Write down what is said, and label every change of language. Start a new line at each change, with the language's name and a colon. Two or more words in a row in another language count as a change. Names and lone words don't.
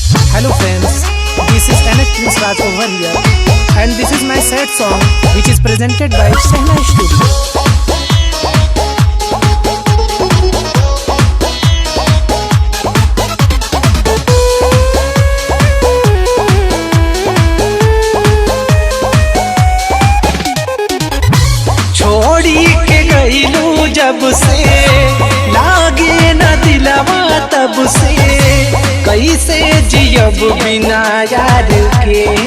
English: Hello friends, this is Anak Prince Raj over here and this is my sad song which is presented by Shehna Studio.
Bhojpuri: छोड़ी के गईलू जब से लागे न दिलवा तब से कैसे जियब बिना यार के।